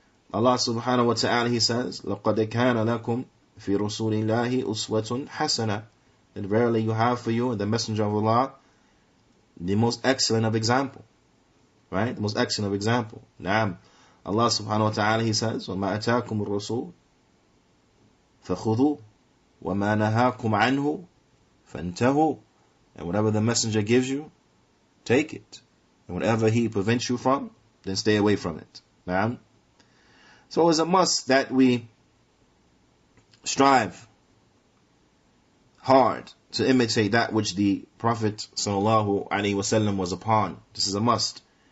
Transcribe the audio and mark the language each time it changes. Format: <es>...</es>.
<ar>Allah subhanahu wa ta'ala,</ar> <en>he says,</en> <ar>لَقَدْ كَانَ لَكُمْ فِي رُسُولِ اللَّهِ أُسْوَةٌ حَسَنَةٌ.</ar> <en>And verily you have for you in the Messenger of Allah the most excellent of example. Right? The most excellent of example.</en> <ar>Naam. Allah subhanahu wa ta'ala,</ar> <en>he says,</en> <ar>وَمَا أَتَاكُمُ الرَّسُولُ فَخُذُوا وَمَا نَهَاكُمْ عَنْهُ فَانْتَهُوا.</ar> <en>And whatever the Messenger gives you, take it. And whatever he prevents you from, then stay away from it. Naam. So it's a must that we strive hard to imitate that which the Prophet sallallahu alaihi wasallam was upon. This is a must.</en>